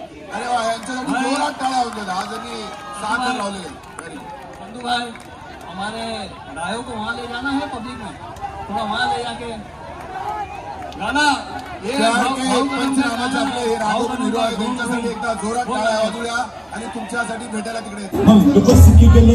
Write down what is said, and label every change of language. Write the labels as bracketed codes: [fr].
[mr] अरे वा, यांच्यासाठी जोरात टाळ्या होत्या. आज यांनी 6 थर लावलेले. [hi] संधू भाई, हमारे रायों को वहाँ ले जाना है, पब्लिक में थोड़ा वहाँ ले जाके गाना. [mr] पंचनामाचे आपले हे राघव हिरो आहे, त्यांच्यासाठी एकदा जोरात टाळ्या वाजूया आणि तुमच्यासाठी भेटायला तिकडे